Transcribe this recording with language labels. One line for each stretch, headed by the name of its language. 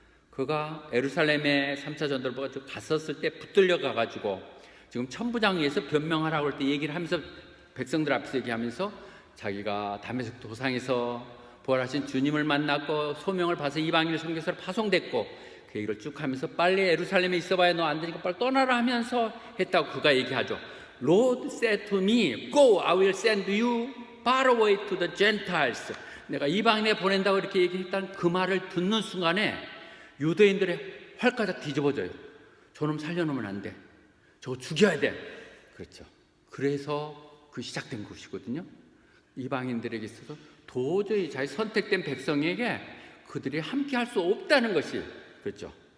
Korean: 그가 예루살렘에 3차 전도를 갔었을 때 붙들려 가가지고 지금 천부장 위에서 변명하라고 할 때 얘기를 하면서, 백성들 앞에서 얘기하면서 자기가 다메섹 도상에서 부활하신 주님을 만났고 소명을 봐서 이방인의 선교사로 파송됐고, 그 얘기를 쭉 하면서 빨리 예루살렘에 있어봐야 너 안 되니까 빨리 떠나라 하면서 했다고 그가 얘기하죠.
English: Lord said to me, Go, I will send you far away to the Gentiles.
Korean: 내가 이방인에 보낸다고 이렇게 얘기했다는 그 말을 듣는 순간에 유대인들의 활가닥 뒤집어져요. 저놈 살려놓으면 안 돼, 저거 죽여야 돼. 그렇죠. 그래서 그 시작된 것이거든요. 이방인들에게 있어서 도저히 자기 선택된 백성에게 그들이 함께 할 수 없다는 것이, 그렇죠.